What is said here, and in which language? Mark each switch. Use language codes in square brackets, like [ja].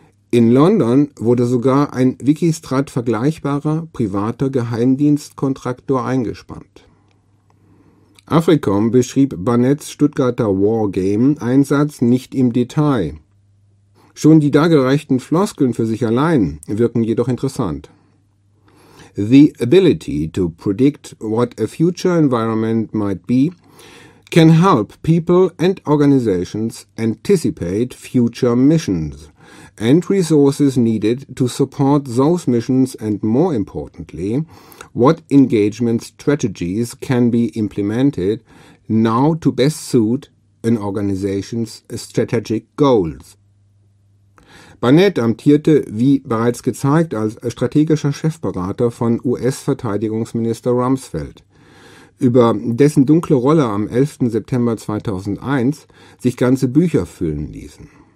[de] In London wurde sogar ein Wikistrat-vergleichbarer privater Geheimdienstkontraktor eingespannt. AFRICOM beschrieb Barnetts Stuttgarter Wargame-Einsatz nicht im Detail. Schon die dargereichten Floskeln für sich allein wirken jedoch interessant. [en] The ability to predict what a future environment might be can help people and organizations anticipate future missions and resources needed to support those missions and, more importantly, what engagement strategies can be implemented now to best suit an organization's strategic goals. [de] Barnett amtierte, wie bereits gezeigt, als strategischer Chefberater von US-Verteidigungsminister Rumsfeld, über dessen dunkle Rolle am 11. September 2001 sich ganze Bücher füllen ließen.